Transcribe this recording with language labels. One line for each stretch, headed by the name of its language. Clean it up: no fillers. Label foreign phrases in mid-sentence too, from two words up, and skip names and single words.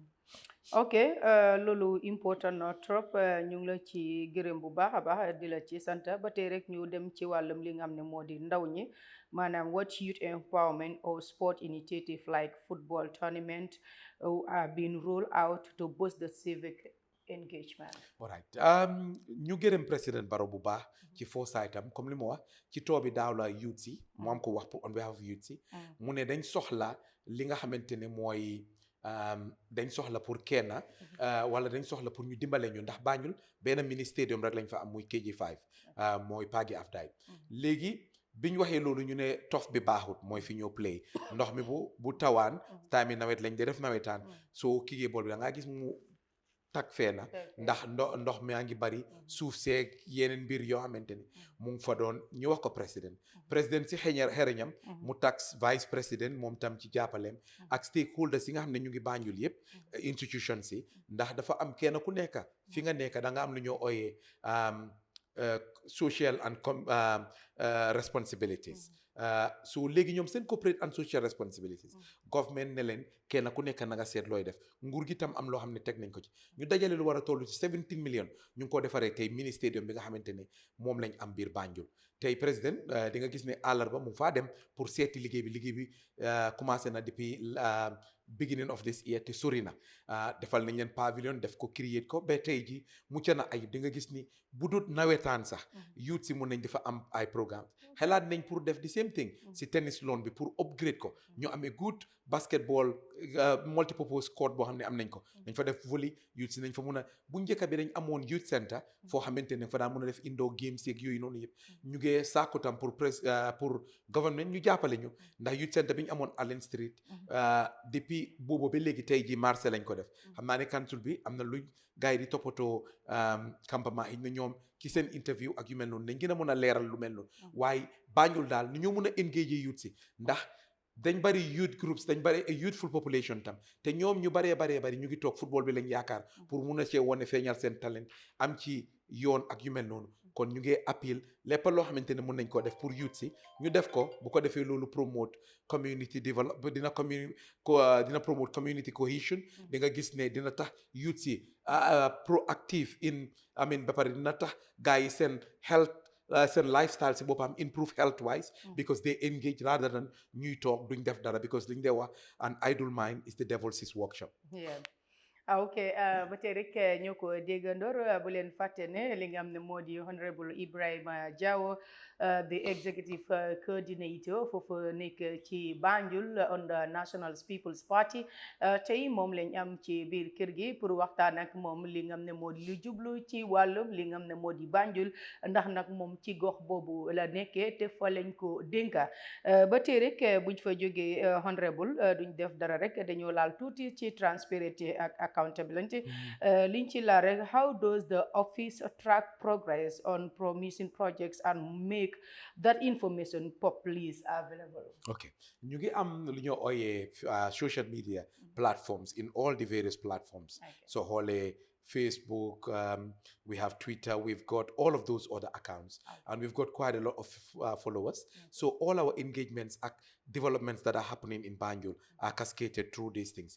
Wolof: ok loolu important na trop ñu ngi la ci gërëm bu baax a baax di la ci sant ba tey rek ñu dem ci wàllum li nga xam ne moo di ndaw ñi maanaam
English: what youth empowerment or sport initiative like football tournament are being rolled out to boost the civic engagement. All right
Wolof: ñu gërëm président Barrow bu baax ci foresight am comme li ma wax ci toobi daaw la youth si mu am ko wax pour
English: on behalf of youth
Wolof: si mu ne dañ soxla li nga xamante ne mooy dañ soxla pour kenn wala dañ soxla pour ñu dimbale ñu ndax Banjul benn
English: mini stadium
Wolof: rek lañ fa am muy KG5 mooy Pagi Afdaay léegi biñ waxee loolu ñu ne tof bi baaxut mooy fi ñoo play ndox mi bu tawaan time yi nawet lañ de def nawetaan soo kigee bool bi da ngaa gis mu tak feena ndax ndox mi ngi bari suuf seeg yeneen mbir yoo xamante ni mu ngi fa doon ñu wax ko président si xereñam mu tax
French: vice président
Wolof: moom tam ci jàppaleem ak stakeholders yi nga xam ne ñu ngi Banjul yëpp institutions yi ndax dafa am kenn ku nekk fi nga nekk da nga am lu ñoo ooyee
English: social and responsibilities
Wolof: so léegi ñoom seen
English: corporate and social responsibilities
Wolof: government ne leen kenn ku nekk na nga seet looy def nguur gi tam am loo xam ne teg nañ ko ci ñu dajale lu war a toll ci 17 millions ñu ngi ko defaree tey
English: mini stadium
Wolof: bi nga xamante ne moom lañ am biir Banjul tey président di nga gis ne àllarba mu faa dem pour seeti liggéey bi commencé na depuis
English: beginning of this year
Wolof: te sori na defal nañ leen pavilion def ko create ko ba tey ji mucc na ayib di nga gis ni bu dut nawetaan sax youth si mun nañ dafa am ay programme xalaat nañ pour def
English: the same thing
Wolof: si
English: tennis lawn
Wolof: bi pour upgrade ko ñu amee
English: good basketball multipurpose court
Wolof: boo xam ne am nañ ko dañ fa def volley youth si nañ fa mun a bu njëkk bi dañ amoon
English: youth center
Wolof: foo xamante ne fa daa mun a def
English: indoor games
Wolof: yeeg yooyu noonu yëpp ñu ngee sàkku tam pour government ñu jàppale ñu ndax
English: youth center
Wolof: bi ñu amoon Allen Street depuis boobu ba léegi tey ji marché lañ ko def xam naa ne council bi am na luñ gars yi di toppatoo campement yi na ñoom ci seen interview ak yu mel noonu dañ gën a mën a leeral lu mel noonu waaye Banjul daal ni ñoo mën a
English: engage youth
Wolof: si ndax dañ bari
English: youth groups
Wolof: dañ bari
English: a youthful population
Wolof: tam te ñoom ñu bari ñu ngi toog football bi lañ yaakaar pour mun a cee wone feeñal seen talent am ci yoon ak yu mel noonu kon ñu ngi appeal lépp loo xamante ne mun nañ koo def pour youth si ñu def ko bu ko defee loolu
English: promote community development
Wolof: dina
English: promote community cohesion
Wolof: di nga gis ne dina tax youth si proactive ba pare dina tax gars yi seen health seen lifestyle si boppam
English: improve health wise because they engage rather than
Wolof: ñuy toog duñ def dara because liñ dee wax
English: an idle mind is the devil's workshop.
Wolof: Ok ba tey rek ñoo ko déggandoor bu leen fàtte ne li nga xam ne moo di honorable Ibrahima Jawo
English: the executive coordinator
Wolof: foofu nekk ci Banjul
English: on the National People's Party
Wolof: tey moom lañ am ci biir kër gi pour waxtaan ak moom li nga xam ne moo di lu jublu ci wàllum li nga xam ne moo di Banjul ndax nag moom ci gox boobu la nekkee te fa lañ ko dénka ba tey rek buñ fa jógee honorable duñ def dara rek dañoo laal tuuti ci transparency ak accountability liñ ci la rek
English: how does the office track progress on promising projects and make that information publicly available? Okay,
Wolof: ñu ngi am lu ñoo ooyee
English: social media platforms in all the various platforms. So xoolee Facebook, we have Twitter, we've got all of those other accounts, and we've got quite a lot of followers. So all our engagements, developments that are happening in Banjul are cascaded through these things.